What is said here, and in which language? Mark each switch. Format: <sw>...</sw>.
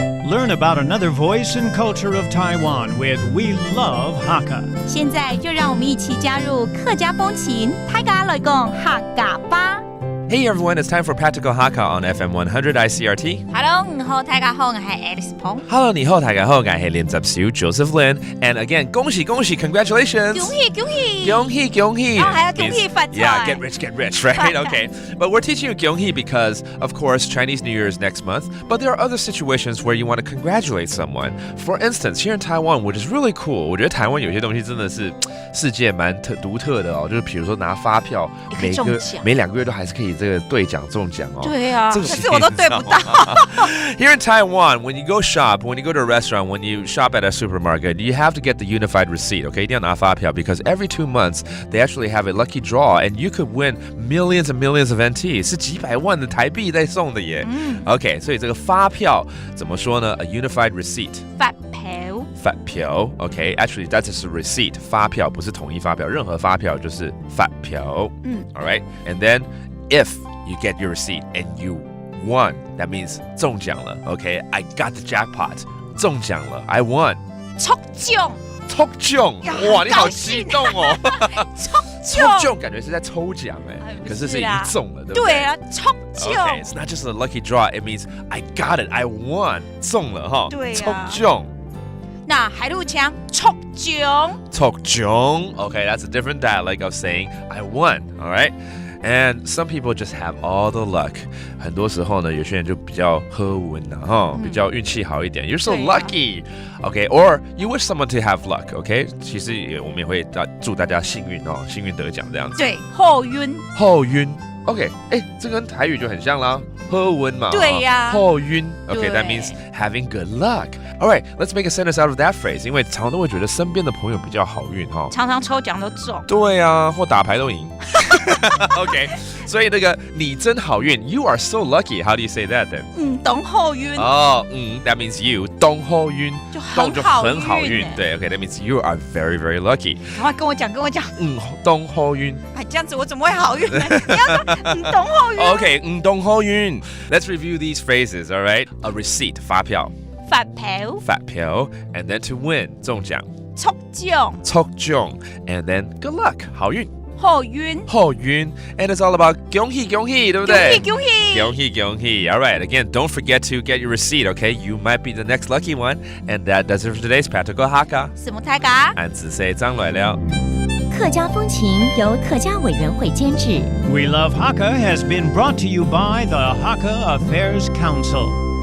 <en>learn about another voice and culture of Taiwan with We Love Hakka.</en> <zh>现在就让我们一起加入客家风情，大家来讲客家吧。</zh> <en>Hey everyone, it's time for Practical Hakka on FM 100 Icrt.</en> <zh>Hello， 你好，大家好，我是 Alice Pong。 Hello, 你好，大家好，我是练習小 Joseph Lin.</zh> <en>And again,</en> <zh>恭喜恭喜</zh> <en>congratulations.</en> <zh>恭喜恭喜恭喜恭喜。还要恭喜發財。</zh> <en>Yeah, get rich, right? Okay. But we're teaching you 恭喜 because, of course, Chinese New Year is next month. But there are other situations where you want to congratulate someone. For instance, here in Taiwan, which is really cool.</en> <zh>我觉得台湾有些东西真的是世界蛮独特的哦，就是比如说拿发票，每2个月都还是可以这个兑奖中奖哦。对啊，可是我都对不到。</zh> <en>Here in Taiwan, when you go shop, when you go to a restaurant, when you shop at a supermarket, you have to get the unified receipt, okay?</en> <zh>一定要拿发票</zh> <en>because every 2 months, they actually have a lucky draw and you could win millions and millions of NT.</en> <zh>是几百万的台币在送的耶。OK, 所以这个发票怎么说呢？</zh> <en>A unified receipt. 发票 OK, actually that's just a receipt.</en> <zh>发票不是统一发票，任何发票就是发票。</zh> <en>Alright, and then if you get your receipt and you won, that means</en> <zh>中奖了</zh> <en>OK, I got the jackpot.</en> <zh>中奖了</zh> <en>I won.</en> <zh>抽奖哇，你好激动哦。抽奖感觉是在抽奖哎，可是是已经中了，对不对？对啊，抽奖。</zh> <en>Okay, it's not just a lucky draw. It means I got it. I won.</en> <zh>中了哈。对啊。抽奖。那海陆腔抽奖。抽奖。</zh> <en>Okay, that's a different dialect of saying I won. All right. And some people just have all the luck.</en> <zh>很多时候呢，有些人就比较喝运呐，哈，比较运气好一点。</zh> <en>You're so lucky, okay? Or you wish someone to have luck, okay?</en> <zh>其实我们也会祝大家幸运哦，幸运得奖这样子。对，好运。好运 ，OK， 这跟台语就很像啦，喝运嘛。对呀。</zh> <en>好运 ，OK, that means having good luck. All right, let's make a sentence out of that phrase.</en> <zh>因为常常都会觉得身边的朋友比较好运哈，常常抽奖都中。对啊，或打牌都赢。 OK， 所以那个你真好运 ，</zh> <en>You are so lucky. How do you say that then?</en> <zh>懂好运。</zh> <en>哦，that means you</en> <zh>懂好运，就很好运。</zh> <en>对 ，OK，that means you are very very lucky.</en> <zh>赶快跟我讲。懂好运。这样子我怎么会好运呢？你要说懂好运。 OK，懂好运。</zh> <en>Let's review these phrases. All right, a receipt 发票。 发票 and then to win 中奖。</en> <zh>抽奖</zh> <en>and then good luck 好运。</en> <zh>好运</zh> <en>and it's all about</en> <zh>恭喜恭喜，对不对？恭喜</zh> <en>All right, again, don't forget to get your receipt, okay? You might be the next lucky one. And that does it for today's Practical Hakka.</en> <zh>什么大家？俺只say 张来了。客家风情由客家委员会监制。</zh> <en>We Love Hakka has been brought to you by the Hakka Affairs Council.</en>